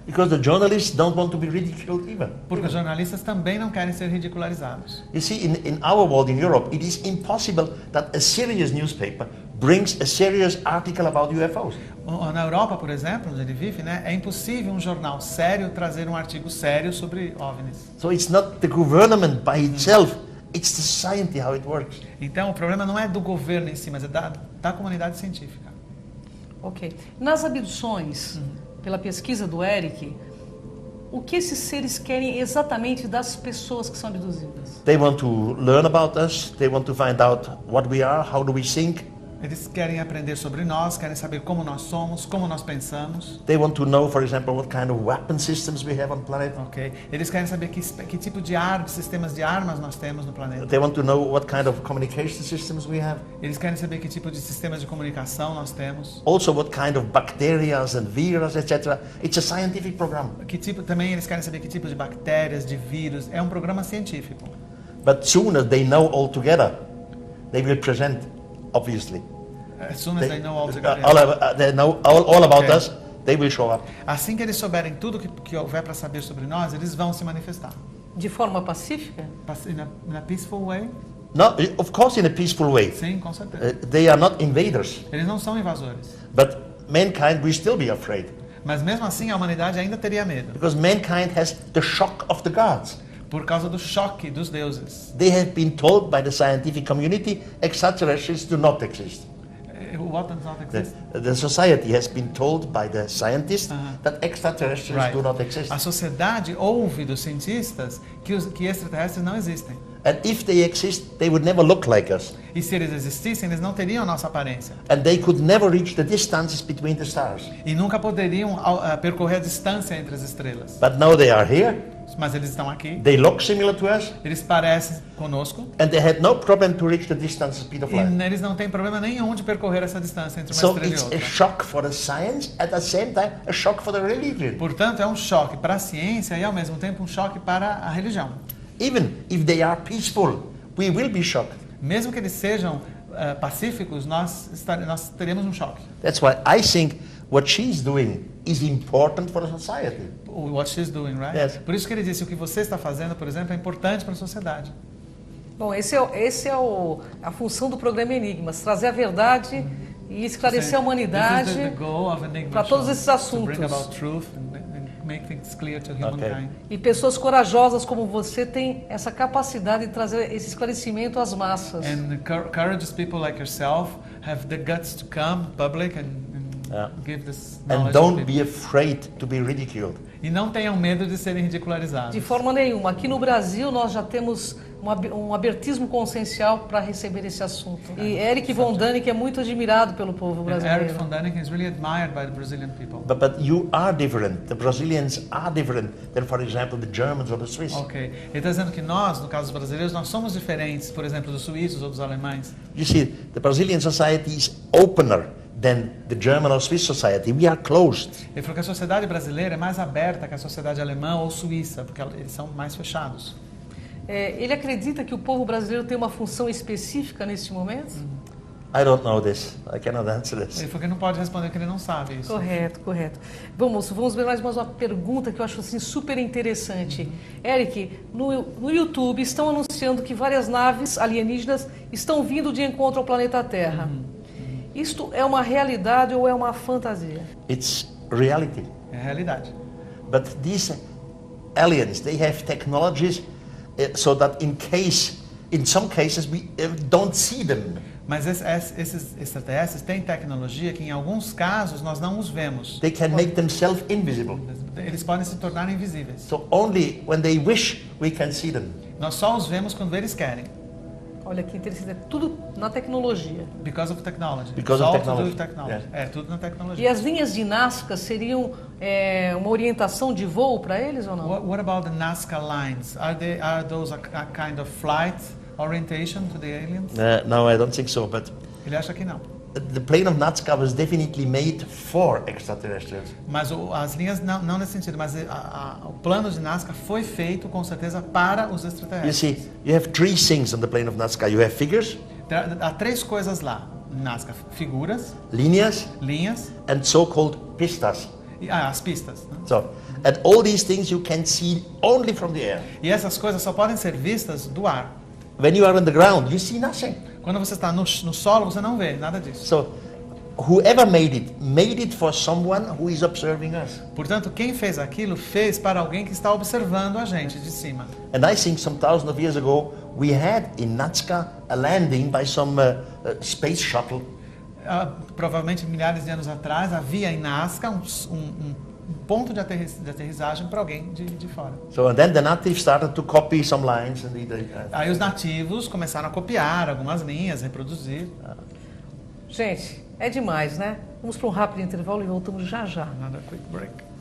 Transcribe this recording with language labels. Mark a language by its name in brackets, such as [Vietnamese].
[English] Because the journalists don't want to be ridiculed either. [Portuguese] Porque os jornalistas também não querem ser ridicularizados. [English] You see, in our world, in Europe, it is impossible that a serious newspaper brings a serious article about UFOs. [Portuguese] Na Europa, por exemplo, onde ele vive, né, é impossível um jornal sério trazer um artigo sério sobre OVNIs. [English] So it's not the government by itself, it's the society, how it works. [Portuguese] Então, o problema não é do governo em si, mas é da comunidade científica. Ok. Nas abduções, pela pesquisa do Eric, o que esses seres querem exatamente das pessoas que são abduzidas? [English] They want to learn about us, they want to find out what we are, how do we think. [Portuguese] Eles querem aprender sobre nós, querem saber como nós somos, como nós pensamos. [English] They want to know, for example, what kind of weapon systems we have on the planet. Ok? [Portuguese] Eles querem saber que tipo de sistemas de armas nós temos no planeta. [English] They want to know what kind of communication systems we have. [Portuguese] Eles querem saber que tipo de sistemas de comunicação nós temos. [English] Also what kind of bacteria and virus, etc. It's a scientific program. [Portuguese] Também eles querem saber que tipo de bactérias, de vírus. É um programa científico. [English] But soon as they know all together, they will present, obviously. As soon as they know all together. They know all about Okay. us, they will show up. [Portuguese] Assim que eles souberem tudo que houver para saber sobre nós, eles vão se manifestar. De forma pacífica? [English] In a peaceful way? No, of course in a peaceful way. [Portuguese] Sim, com certeza. [English] They are not invaders. [Portuguese] Eles não são invasores. [English] But mankind will still be afraid. [Portuguese] Mas mesmo assim a humanidade ainda teria medo. [English] Because mankind has the shock of the gods. [Portuguese] Por causa do choque dos deuses. [English] They have been told by the scientific community extraterrestrials do not exist. What does not exist? The society has been told by the scientists that extraterrestrials Right. do not exist. [Portuguese] A sociedade ouve dos cientistas que extraterrestres não existem. [English] And if they exist, they would never look like us. [Portuguese] E se eles existissem, eles não teriam a nossa aparência. [English] And they could never reach the distances between the stars. [Portuguese] E nunca poderiam percorrer a distância entre as estrelas. [English] But now they are here, [Portuguese] Mas eles estão aqui, [English] they look similar to us, [Portuguese] eles parecem conosco, [English] and they had no problem to reach the distance speed of [Portuguese] e [English] light. [Portuguese] eles não têm problema nenhum de percorrer essa distância entre uma [English] So [Portuguese] estrela e [English] it's a [Portuguese] outra. [English] shock for the science, at the same time a shock for the religion. [Portuguese] Portanto, é um choque para a ciência e, ao mesmo tempo, um choque para a religião. [English] Even if they are peaceful, we will be shocked. [Portuguese] Mesmo que eles sejam pacíficos, nós teremos um choque. [English] That's why I think what she's doing is important for the society. What she's doing, right? Yes. [Portuguese] Por isso que ele disse, o que você está fazendo, por exemplo, é importante para a sociedade. Bom, esse é a função do programa Enigmas, trazer a verdade e esclarecer a humanidade para todos esses assuntos. [English] To bring about truth and make things clear to humankind. [Portuguese] E pessoas corajosas como você têm essa capacidade de trazer esse esclarecimento às massas. [English] And courageous people like yourself have the guts to come public and give this knowledge And don't people. be afraid to be ridiculed. [Portuguese] E não tenham medo de serem ridicularizados. De forma nenhuma. Aqui no Brasil nós já temos um abertismo consciencial para receber esse assunto. E Eric von Däniken é muito admirado pelo povo [English] And Eric [Portuguese] brasileiro. [English] von Däniken is really admired by the Brazilian people. But you are different. The Brazilians are different than, for example, the Germans or the Swiss. Ok. [Portuguese] Ele está dizendo que nós, no caso dos brasileiros, nós somos diferentes, por exemplo, dos suíços ou dos alemães. [English] You see, the Brazilian society is opener than the German or Swiss society. We are closed. [Portuguese] Ele falou que a sociedade brasileira é mais aberta que a sociedade alemã ou suíça, porque eles são mais fechados. Ele acredita que o povo brasileiro tem uma função específica nesse momento? [English] I don't know this. I cannot answer this. [Portuguese] Ele falou que não pode responder que ele não sabe isso. Correto, correto. Vamos ver mais uma pergunta que eu acho assim, super interessante. Eric, no YouTube estão anunciando que várias naves alienígenas estão vindo de encontro ao planeta Terra. Isto é uma realidade ou é uma fantasia? [English] It's reality. [Portuguese] É a realidade. [English] But these aliens, they have technologies so that in some cases, we don't see them. [Portuguese] Mas esses extraterrestres têm tecnologia que, em alguns casos, nós não os vemos. [English] They can make themselves invisible. [Portuguese] Eles podem se tornar invisíveis. [English] So only when they wish, we can see them. [Portuguese] Nós só os vemos quando eles querem. Olha que interessante, é tudo na tecnologia. [English] Because of technology. Because It's of all to do with technology. technology. [Portuguese] É tudo na E tecnologia. as linhas de Nazca seriam uma orientação de voo para eles ou não? [English] What about the Nazca lines? Are those a kind of flight orientation to the aliens? No, I don't think so. But [Portuguese] Ele acha que não. [English] the plane of Nazca was definitely made for extraterrestrials. [Portuguese] Mas as linhas não nesse sentido, mas o plano de Nazca foi feito com certeza para os [English] You [Portuguese] extraterrestres. [English] see, you have three things on the plane of Nazca. You have figures, [Portuguese] Há três coisas lá. Nazca: figuras, [Spanish] líneas, [Portuguese] linhas [English] and so-called pistas. [Portuguese] e as pistas. Né? [English] So, and all these things you can see only from the air. [Portuguese] E essas coisas só podem ser vistas do ar. [English] When you are on the ground, you see nothing. [Portuguese] Quando você está no solo, você não vê nada disso. [English] So, whoever made it for someone who is observing us. [Portuguese] Portanto, quem fez aquilo fez para alguém que está observando a gente de cima. [English] And I think some thousands of years ago, we had in Nazca a landing by some space shuttle. [Portuguese] Provavelmente milhares de anos atrás havia em Nazca um ponto de aterrissagem para alguém de fora. [English] So and then the natives started to copy some lines and [Portuguese] Aí os nativos começaram a copiar algumas linhas, reproduzir. Gente, é demais, né? Vamos para um rápido intervalo e voltamos já já. [English] Another quick break.